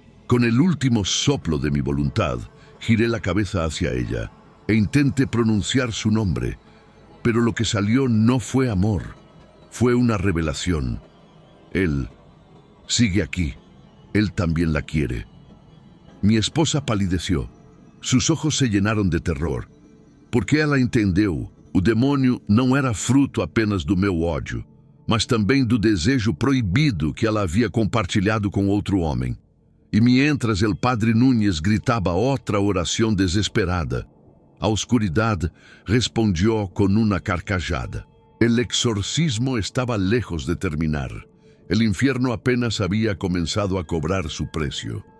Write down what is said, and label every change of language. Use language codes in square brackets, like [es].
[es] Con el último soplo de mi voluntad, giré la cabeza hacia ella e intenté pronunciar su nombre, pero lo que salió no fue amor, fue una revelación. Él sigue aquí, él también la quiere. Mi esposa palideció, sus ojos se llenaron de terror, porque [pt] ela entendeu, o demônio não era fruto apenas do meu ódio, mas também do desejo proibido que ela havia compartilhado com outro homem. [es] E mientras el padre Núñez gritaba otra oración desesperada, a oscuridad respondió con una carcajada. El exorcismo estaba lejos de terminar. El infierno apenas había comenzado a cobrar su precio.